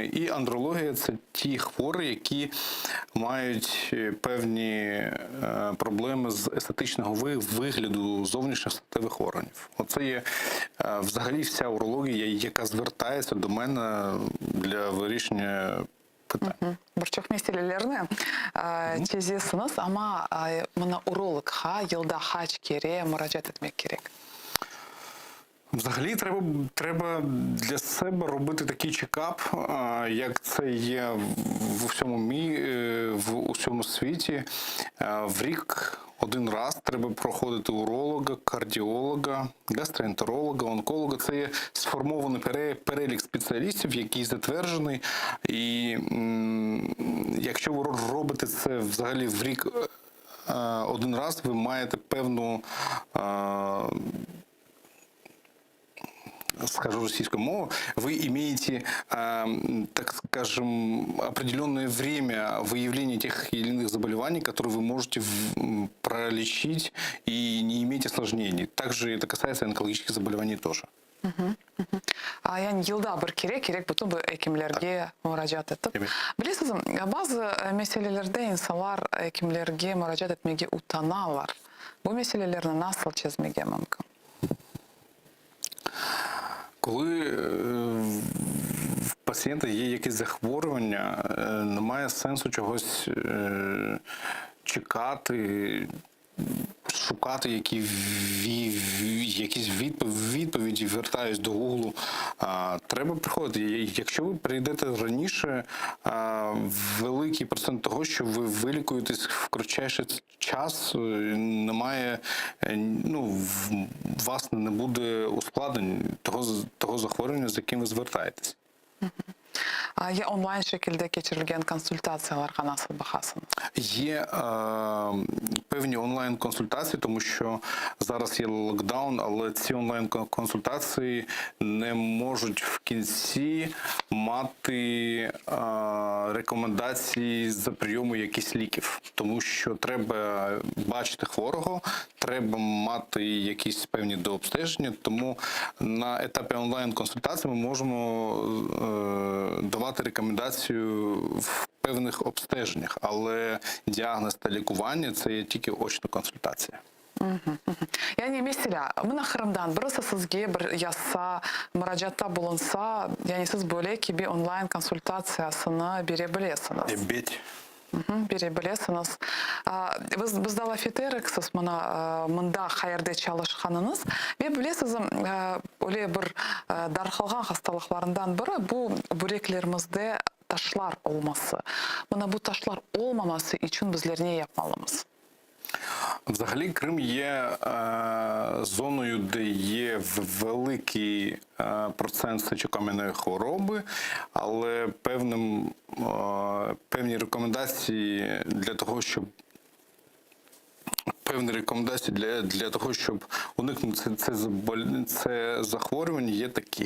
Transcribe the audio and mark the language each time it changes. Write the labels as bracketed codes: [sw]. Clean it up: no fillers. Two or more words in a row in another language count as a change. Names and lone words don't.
[uk] І андрологія – це ті хворі, які мають певні проблеми з естетичного вигляду зовнішніх статевих органів. Оце є взагалі вся урологія, яка звертається до мене для вирішення питань. [crh] Bir çok meselelerni çözüyorsunuz ama mana urologga yılda kaç kere müracaat etmek gerek? [uk] Взагалі треба для себе робити такий чекап, як це є в усьому світі. В рік один раз треба проходити уролога, кардіолога, гастроентеролога, онколога. Це є сформований перелік спеціалістів, який затверджений. І якщо ви робите це взагалі в рік один раз, ви маєте певну, скажу российскую мову, [ru] вы имеете, так скажем, определенное время выявления тех или иных заболеваний, которые вы можете пролечить и не иметь осложнений. Также это касается онкологических заболеваний тоже. [crh] Yani yılda bir gerek bütün bu hekimlerge müracaat etip. Evet. Bilirsiniz, bazı meselelerde insanlar hekimlerge müracaat etmeye utanarlar. Bu meseleleri nasıl çözmeye mümkün? [uk] Коли в пацієнта є якесь захворювання, немає сенсу чогось чекати, шукати якісь відповіді, вертаюсь до Гуглу. Треба приходити. Якщо ви прийдете раніше, великий процент того, що ви вилікуєтесь в кратчайший час, немає, у вас не буде ускладнень того захворювання, з яким ви звертаєтесь. Є онлайн [crh] şekilde geçirilgen konsultatsiyalarga nasıl bakasınız? [uk] Є певні онлайн-консультації, тому що зараз є локдаун, але ці онлайн-консультації не можуть в кінці мати рекомендації за прийому якихось ліків. Тому що треба бачити хворого, треба мати якісь певні дообстеження, тому на етапі онлайн-консультації ми можемо давати рекомендацію в певних обстеженнях, але діагноз та лікування – це є тільки очна консультація. [crh] Yani mesela mına Kırım'dan birisi sizge bir yazsa, müracaatта bulunsa, yani siz böyle ki bir online konsultasiyasını berebilirsiniz. Evet. Berebilirsiniz. Biz de laf eteriksiz mında hayırda çalışkanınız ve bilesiz öyle bir darkılgan hastalıklarından biri bu böreklerimizde taşlar olması. Bu taşlar olmaması için bizler ne yapmalıyız? [uk] Взагалі Крим є зоною, де є великий процент сечокам'яної хвороби, але певні рекомендації для того, щоб уникнути це захворювання є такі.